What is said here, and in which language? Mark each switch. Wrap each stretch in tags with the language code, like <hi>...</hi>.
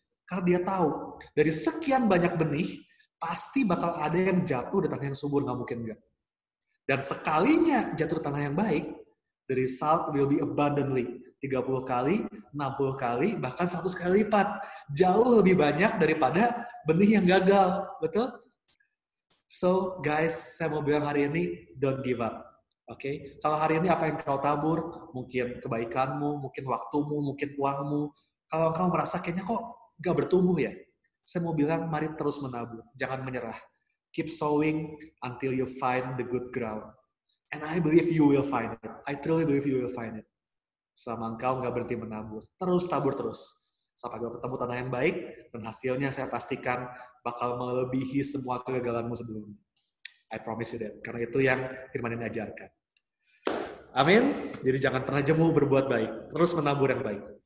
<id>Karena dia tahu dari sekian banyak benih pasti bakal ada yang jatuh di tanah yang subur, nggak mungkin enggak. Dan sekalinya jatuh di tanah yang baik,</id> <en>the result will be abundantly.</en> <id>30 kali, 60 kali, bahkan 100 kali lipat. Jauh lebih banyak daripada benih yang gagal. Betul?</id> <en>So, guys,</en> <id>saya mau bilang hari ini,</id> <en>don't give up.</en> <id>Oke? Kalau hari ini apa yang kau tabur, mungkin kebaikanmu, mungkin waktumu, mungkin uangmu. Kalau kau merasa kayaknya kok gak bertumbuh ya, saya mau bilang, mari terus menabur. Jangan menyerah.</id> <en>Keep sowing until you find the good ground. And I believe you will find it. I truly believe you will find it.</en> <id>Selama engkau nggak berhenti menabur. Terus tabur terus. Sampai kau ketemu tanah yang baik, dan hasilnya saya pastikan bakal melebihi semua kegagalanmu sebelumnya.</id> <en>I promise you that.</en> <id>Karena itu yang firman ini ajarkan. Amin. Jadi jangan pernah jemu berbuat baik. Terus menabur yang baik.</id>